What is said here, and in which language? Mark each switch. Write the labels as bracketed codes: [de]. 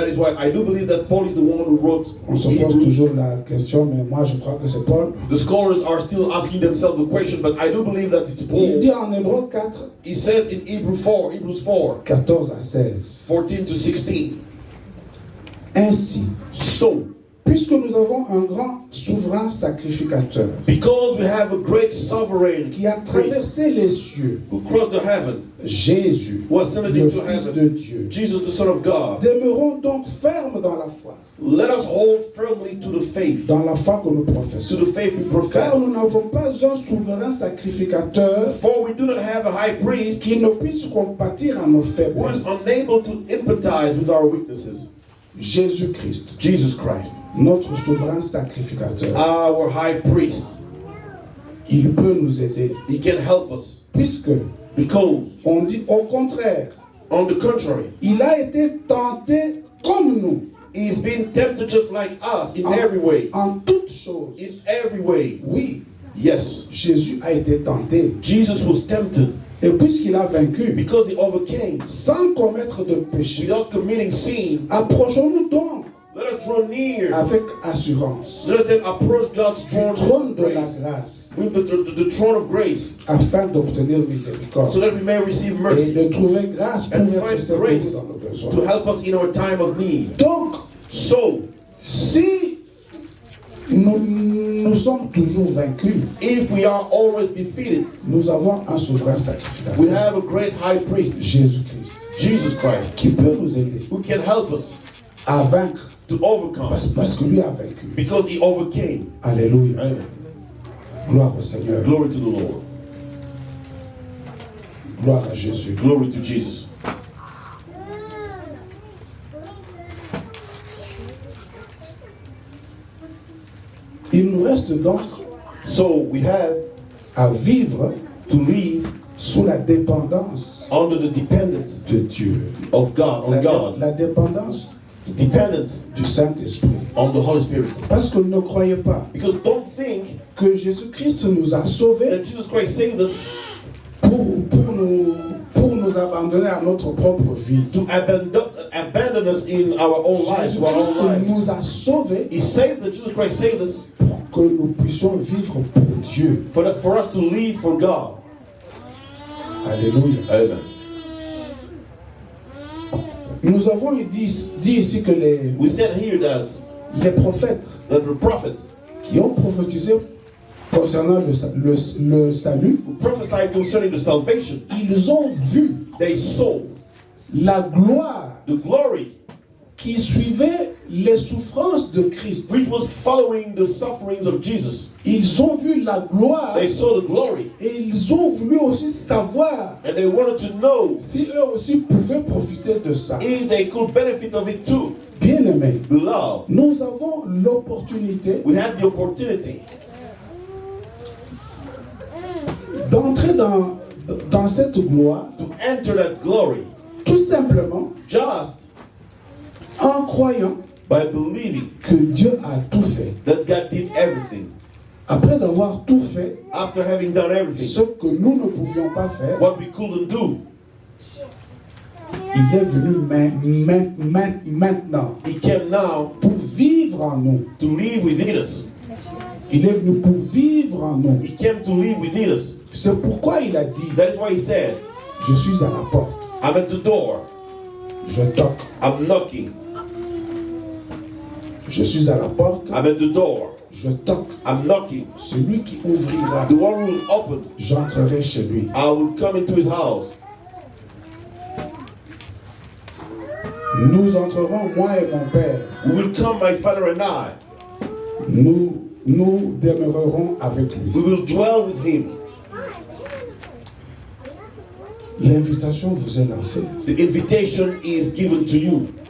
[en] That is why I do believe that Paul is the one who wrote [fr] On se pose [en] Hebrews. [fr] toujours la question, mais moi je crois que c'est Paul. [en] The scholars are still asking themselves the question, but I do believe that it's [fr] Il [en] Paul. [fr] dit en Hébreux 4, [en] He says in Hebrews 4, [fr] 14 à 16. [en] 14 to 16. [fr] Ainsi, [en] So, [fr] puisque nous avons un grand souverain sacrificateur [en] because we have a great sovereign [fr] qui a traversé les cieux, [en] who crossed the heaven, [fr] Jésus, [en] who ascended [fr] le [en] into [fr] Fils [en] heaven, [fr] de Dieu, [en] Jesus the Son of God, [fr] demeurons donc fermes dans la foi, [en] let us hold firmly to the faith [fr] que nous professons. [en] To the faith we profess. [fr] Car nous n'avons pas un souverain sacrificateur [en] For we do not have a high priest [fr] qui ne puisse compatir à nos [en] who is [fr] faiblesses. [en] unable to empathize with our weaknesses. [fr] Jésus-Christ, [en] Jesus Christ, [fr] notre souverain sacrificateur, [en] our high priest, [fr] il peut nous aider. [en] he can help us. [fr] Puisque [en] Because, [fr] on dit au contraire, [en] on the contrary, [fr] il a été tenté comme nous [en] he's been tempted just like us in every way. [fr] en toutes choses. [en] In every way. [fr] Oui, [en] Yes. [fr] Jésus a été tenté. [en] Jesus was tempted [fr] Et puisqu'il a vaincu, [en] because he overcame [fr] sans commettre de péché, [en] without committing sin. [fr] approchons-nous donc [en] Let us draw near. [fr] avec assurance [en] Let us then approach God's [fr] du [en] throne [fr] trône [en] of [fr] de la [en] grace [fr] grâce [en] with the throne of grace [fr] afin d'obtenir miséricorde [en] so that we may receive [fr] et [en] mercy [fr] de trouver grâce pour [en] and [fr] être [en] find [fr] secouru [en] grace [fr] dans nos [en] to [fr] besoins. [en] help us in our time of need. [fr] Donc, [en] So, [fr] si nous sommes toujours vaincus, [en] if we are always defeated, [fr] nous avons un souverain [en] we [fr] sacrificateur, [en] have a great high priest, [fr] Jésus-Christ, [en] Jesus Christ, [fr] qui peut nous aider [en] who can help us [fr] à vaincre [en] to overcome [fr] parce que lui a vaincu. [en] because he overcame. [fr] Alléluia. [en] Amen. [fr] Gloire au Seigneur. [en] Glory to the Lord. [fr] Gloire à Jésus. [en] Glory to Jesus. [fr] Il nous reste donc [en] So we have [fr] à vivre [en] to live [fr] sous la dépendance [en] under the dependence [fr] de Dieu. [en] of God, on God, [fr] La dépendance [en] dependence [fr] du Saint-Esprit. [en] on the Holy Spirit. [fr] Parce que ne croyez pas [en] Because don't think [fr] que Jésus-Christ nous a sauvés [en] that Jesus Christ saved us [fr] pour nous abandonner à notre propre vie. [en] to abandon us in our own lives, to our own [fr] Jésus-Christ [en] lives. [fr] nous a sauvés [en] He saved us, Jesus Christ saved us [fr] pour que nous puissions vivre pour Dieu. [en] for us to live for God. [fr] Alléluia. [en] Amen. [fr] Nous avons dit ici que [en] We said here that [fr] les prophètes [en] the prophets [fr] qui ont prophétisé concernant le salut, [en] who prophesied concerning the salvation, [fr] ils ont vu [en] they saw [fr] la gloire [en] the glory [fr] qui suivait les souffrances de Christ. [en] which was following the sufferings of Jesus. [fr] Ils ont vu la gloire [en] They saw the glory [fr] et ils ont voulu aussi savoir [en] and they wanted to know [fr] si eux aussi pouvaient profiter de ça. [en] if they could benefit of it too. [fr] Bien-aimés, [en] Beloved, [fr] nous avons l'opportunité [en] we have the opportunity [fr] d'entrer dans cette gloire [en] to enter that glory [fr] tout simplement [en] just [fr] en croyant [en] by believing [fr] que Dieu a tout fait. [en] that God did everything. [fr] Après avoir tout fait, [en] After having done everything, [fr] ce que nous ne pouvions pas faire, [en] what we couldn't do, [fr] il est venu maintenant [en] He came now [fr] pour vivre en nous. [en] to live within us. [fr] Il est venu pour vivre en nous. [en] He came to live within us. [fr] C'est pourquoi il a dit, [en] That is why He said, [fr] je suis à la porte, [en] I'm at the door, [fr] je toque. [en] I'm knocking. [fr] Je suis à la porte, [en] I'm at the door, [fr] je toque. [en] I'm knocking. [fr] Celui qui ouvrira, [en] The one who will open, [fr] j'entrerai chez lui. [en] I will come into his house. [fr] Nous entrerons, moi et mon Père. [en] We will come, my Father and I. [fr] Nous demeurerons avec lui. [en] We will dwell with Him. [fr] L'invitation vous est lancée. [en] The invitation is given to you.